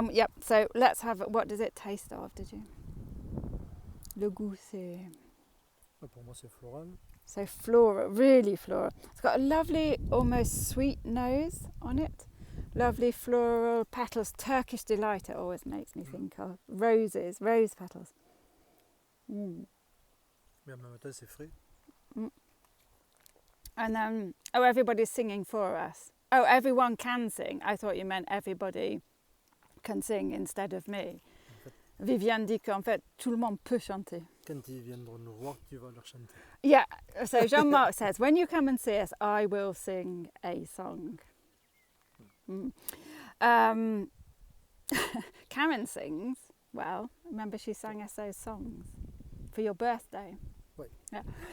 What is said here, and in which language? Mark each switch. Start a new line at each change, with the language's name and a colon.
English: Yep. So let's have. What does it taste of? Did you? Le goût c'est.
French: Pour moi, c'est floral.
English: So floral, really floral. It's got a lovely, almost sweet nose on it. Lovely floral petals. Turkish delight, it always makes me think of. Roses, rose petals.
French: Mais en même temps, c'est frais.
English: And then, everybody's singing for us. Oh, everyone can sing. I thought you meant everybody can sing instead of me.
French: Viviane dit qu'en fait, tout le monde peut chanter. Quand ils viendront nous voir, tu vas leur chanter.
English: Yeah, so Jean-Marc says, when you come and see us, I will sing a song. Karen sings, well. Remember she sang us those songs for your birthday. Right. Yeah.